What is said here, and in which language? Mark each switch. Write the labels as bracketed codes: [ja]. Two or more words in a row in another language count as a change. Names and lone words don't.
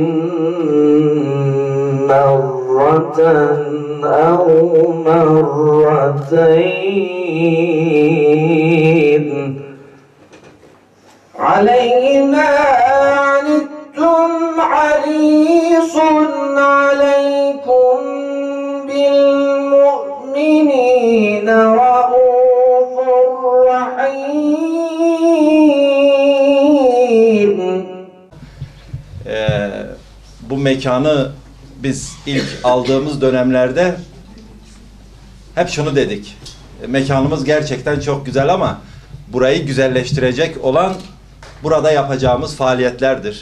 [ar] مَرَّةً أَوْ مَرَّتَيْنِ عَلَيْهِمْ مَا عَنِتُّمْ حَرِيصٌ عَلَيْكُمْ بِالْمُؤْمِنِينَ رَءُوفٌ رَحِيمٌ. [tr] Bu mekanı biz ilk aldığımız dönemlerde hep şunu dedik. Mekanımız gerçekten çok güzel ama burayı güzelleştirecek olan burada yapacağımız faaliyetlerdir.